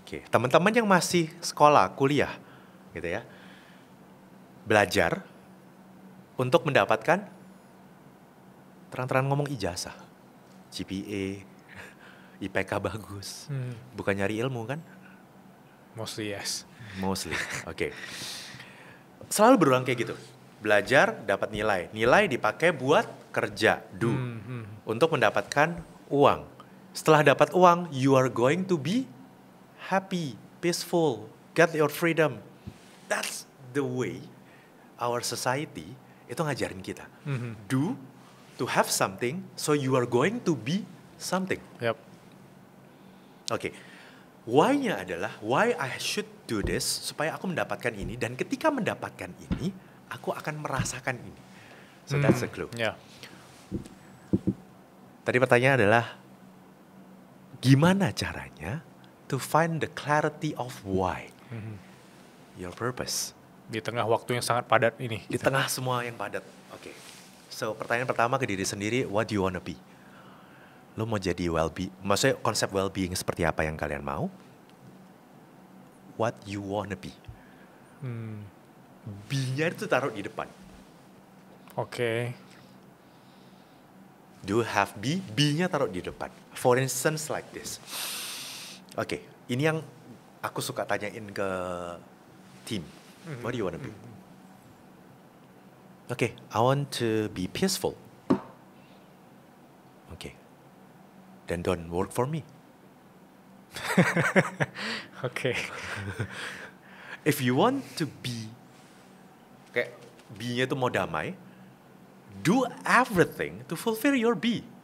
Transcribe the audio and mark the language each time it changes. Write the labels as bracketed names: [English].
[Indonesian] Teman-teman yang masih sekolah, kuliah, gitu ya, belajar untuk mendapatkan terang-terang ngomong ijazah, GPA, IPK bagus. Bukan nyari ilmu kan? [English] Mostly yes. [Indonesian] Mostly, oke. Selalu berulang kayak gitu. Belajar, dapat nilai. Nilai dipakai buat kerja, do. Untuk mendapatkan uang. Setelah dapat uang, [English] you are going to be happy, peaceful, get your freedom. That's the way our society [Indonesian] itu ngajarin kita. [English] Do, to have something, so you are going to be something. Yep. [Indonesian] Oke. Why-nya adalah, [English] why I should do this, [Indonesian] supaya aku mendapatkan ini, dan ketika mendapatkan ini, aku akan merasakan ini. [English] So that's the clue. Yeah. [Indonesian] Tadi pertanyaan adalah, gimana caranya [English] to find the clarity of why? Your purpose. [Indonesian] Di tengah waktu yang sangat padat ini. Di tengah semua yang padat. Oke. So pertanyaan pertama ke diri sendiri, [English] what do you wanna be? [Indonesian] Lo mau jadi well-being, maksudnya konsep well-being seperti apa yang kalian mau? [English] What you wanna be? [Indonesian] B-nya itu taruh di depan. Oke. [English] Do have B, [Indonesian] B-nya taruh di depan. [English] For instance like this. [Indonesian] Oke, ini yang aku suka tanyain ke tim. [English] What do you wanna be? Oke, I want to be peaceful. Oke. Then don't work for me. [Indonesian] Oke. [English] If you want to be, [Indonesian] kayak B-nya itu mau damai, [English] do everything to fulfill your B.